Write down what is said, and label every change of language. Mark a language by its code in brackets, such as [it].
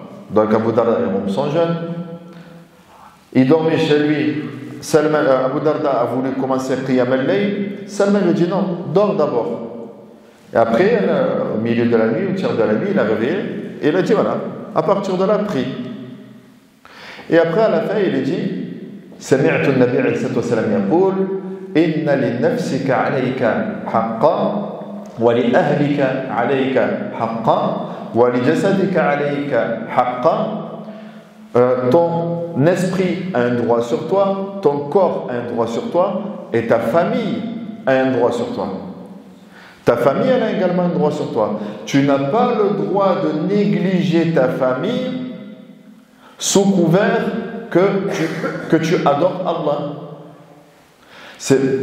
[fr] Donc Abu Darda, il rompt son jeûne. Il dormait chez lui. Abu Darda a voulu commencer Qiyam al-Layl. Salman lui dit: non, dors d'abord. Et après, au milieu de la nuit, au tiers de la nuit, il a réveillé. Et il a dit: voilà, à partir de là, prie. Et après, à la fin, il a dit: [ar] سمعت النبي عليه الصلاة والسلام يقول إن لنفسك عليك حقا ولأهلك عليك حقا ولجسدك عليك حقا. [fr] Ton esprit a un droit sur toi, ton corps a un droit sur toi, et ta famille a un droit sur toi. Ta famille, elle a également un droit sur toi. Tu n'as pas le droit de négliger ta famille sous couvert que tu adores Allah.